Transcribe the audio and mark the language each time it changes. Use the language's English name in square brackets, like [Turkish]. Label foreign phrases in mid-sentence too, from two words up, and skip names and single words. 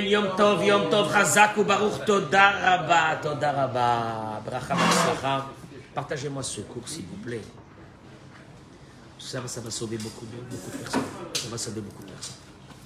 [Hebrew] יום טוב, חזק וברוך, תודה רבה. ברכה והצלחה. [French] Partagez-moi ce cours, s'il vous plaît. Ça va sauver beaucoup de personnes. Ça va sauver beaucoup de personnes.